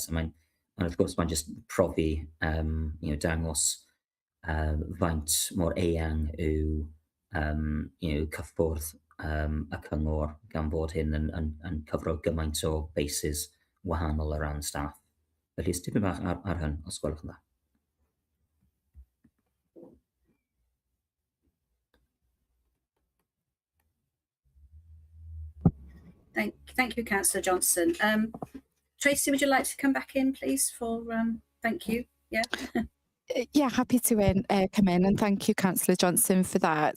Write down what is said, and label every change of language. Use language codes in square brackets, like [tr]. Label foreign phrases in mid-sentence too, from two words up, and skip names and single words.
[cy] Wrth gwrs mae'n just profi dangos faint mor eang yw cyffwrdd y cyngor, gan fod hyn yn cyfro gymaint o bases wahanol o ran staff. Felly tipyn bach ar hyn, os gwelwch yn dda. [en] Thank you, Councillor Johnson. Tracy, would you like to come back in, please, for thank you? Yeah. Yeah, happy to come in, and thank you, Councillor Johnson, for that.